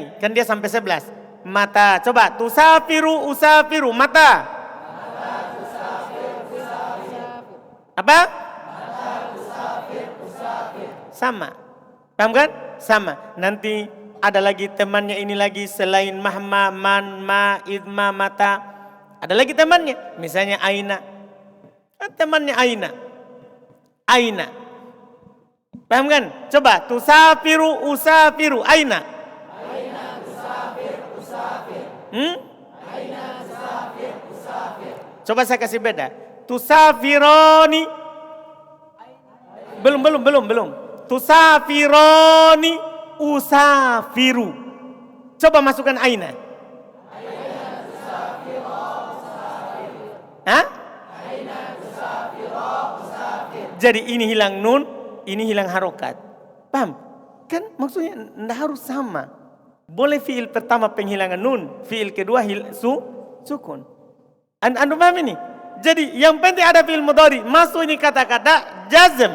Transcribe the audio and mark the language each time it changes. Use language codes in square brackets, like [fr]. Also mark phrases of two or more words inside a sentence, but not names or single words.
[id] Kan dia sampai 11. Mata. Coba. [ar] تسافرُ أسافرُ. [id] Mata. Apa? Sama. Paham kan? Sama. Nanti ada lagi temannya ini lagi selain mahma, man, ma, idma, mata. Ada lagi temannya. Misalnya aina. Temannya aina. Aina. Paham kan? Coba. [ar] تسافرُ أسافرُ. أين. أين تسافرْ أسافرْ. أين تسافرْ أسافرْ. [id] Coba saya kasih beda. Tusafironi. Belum. [ar] تسافرونِ أسافرُ. [id] Coba masukkan aina. [ar] أين تسافروا أسافرُ. [id] Hah? [ar] أين تسافروا أسافرُ. [id] Jadi ini hilang nun, ini hilang harokat. Paham? Kan maksudnya tidak harus sama. Boleh fiil pertama penghilangan nun, fiil kedua sukun. Anda paham ini? Jadi yang penting ada fiil mudhari, masuk ini kata-kata jazm.